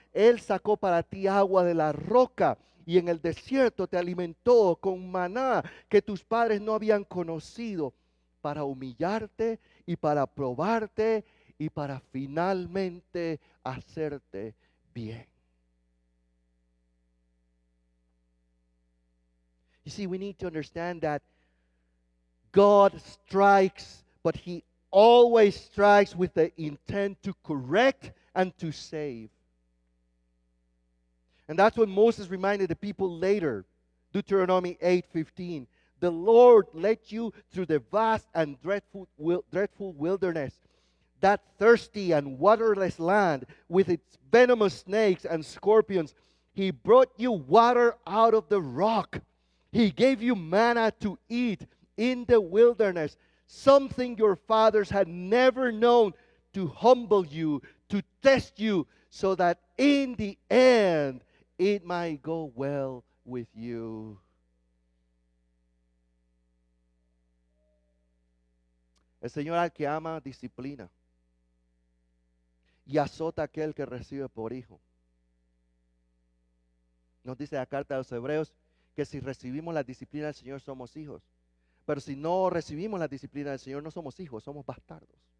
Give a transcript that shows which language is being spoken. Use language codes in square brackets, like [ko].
[es] Él sacó para ti agua de la roca, y en el desierto te alimentó con maná que tus padres no habían conocido, para humillarte y para probarte y para finalmente hacerte bien. [en] You see, we need to understand that God strikes, but He always strikes with the intent to correct and to save. And that's what Moses reminded the people later, Deuteronomy 8:15. The Lord led you through the vast and dreadful wilderness, that thirsty and waterless land with its venomous snakes and scorpions. He brought you water out of the rock. He gave you manna to eat in the wilderness, something your fathers had never known, to humble you, to test you, so that in the end it might go well with you. [es] El Señor al que ama disciplina y azota a aquel que recibe por hijo. Nos dice la carta de los Hebreos que si recibimos la disciplina del Señor somos hijos. Pero si no recibimos la disciplina del Señor no somos hijos, somos bastardos.